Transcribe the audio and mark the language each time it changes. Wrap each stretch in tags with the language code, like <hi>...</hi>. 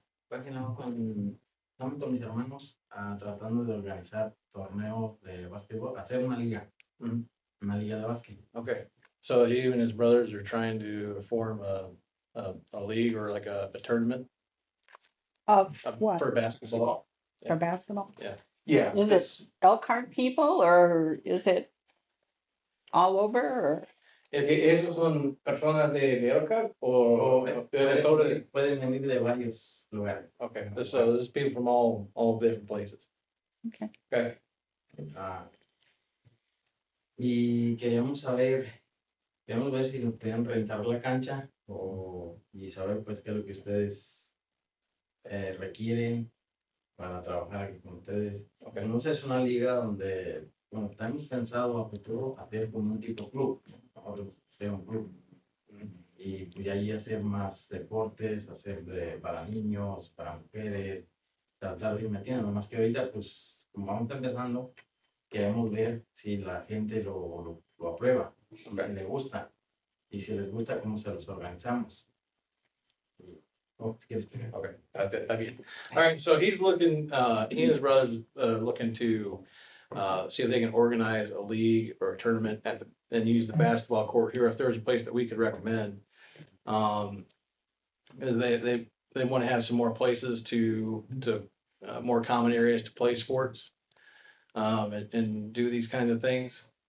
<es>Estamos con mis hermanos tratando de organizar torneos de básquetbol, hacer una liga, Mhm. una liga de básquet.</es> <en>Okay, so he and his brothers are trying to form a league or like a tournament Of what, for basketball. for basketball? Yeah. Is it Elkhart people or is it all over or?</en> <es>¿Esos son personas de Elkhart o de todo? Pueden venir de varios lugares.</es> <en>Okay, so there's people from all different places. Okay. Okay,</en> <es>Y queríamos ver si nos podían rentar la cancha y saber pues qué es lo que ustedes requieren para trabajar aquí con ustedes.</es> <en>okay,</en> <es>No sé, es una liga donde, bueno, tenemos pensado a futuro hacer como un tipo club, ahora sea un club. Y pues ahí hacer más deportes, para niños, para mujeres, tratar de ir metiendo, nomás que ahorita pues como vamos empezando, queremos ver si la gente lo aprueba, si le gusta, y si les gusta, cómo se los organizamos. ¿Quieres explicar?</es> <en>okay. That'd be, all right, so he's looking, he and his brothers looking to see if they can organize a league or a tournament and use the basketball court here, if there's a place that we could recommend. Is they want to have some more places to more common areas to play sports, and do these kinds of things.</en>